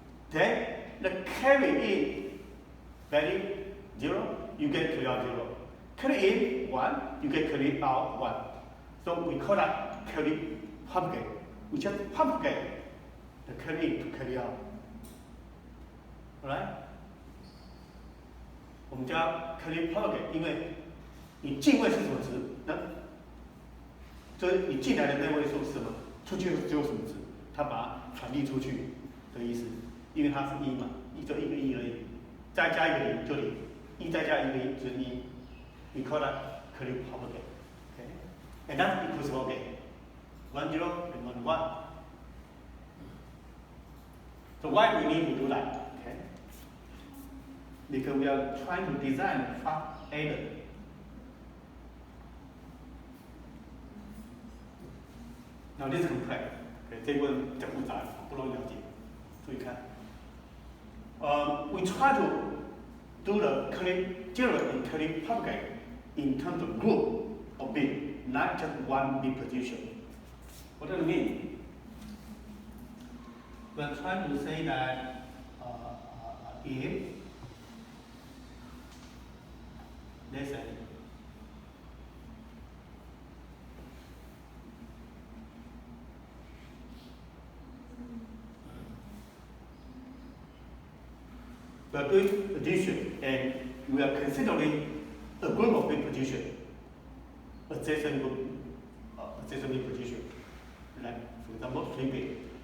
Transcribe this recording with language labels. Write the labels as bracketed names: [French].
[English] Then the carry in value 0, you get carry out 0. Carry in 1, you get carry out 1. So we call that carry propagate. We just propagate the carry in to carry out. Alright? [Chinese] 我们叫 carry propagate， 因为你进位是什么值？那就是你进来的那位数是什么？出去只有什么值？它把它传递出去的意思，因为它是1嘛，就一个1而已，再加一个0就0，1再加一个1就是1。 [English] We call that carry propagate. Okay? And that equals propagate. 1 0 and 1 1. So why we need to do that? Okay? Because we are trying to design a fast adder. Now this is complex. [Chinese] Okay, 这个比较复杂，不容易了解。注意看。 [English] We try to do the generate and carry propagate in terms of group of bit, not just one bit position. What does it mean? We are trying to say that if let's say we are doing addition and we are considering a group of bit position, adjacent bit position, like for example 3 bit.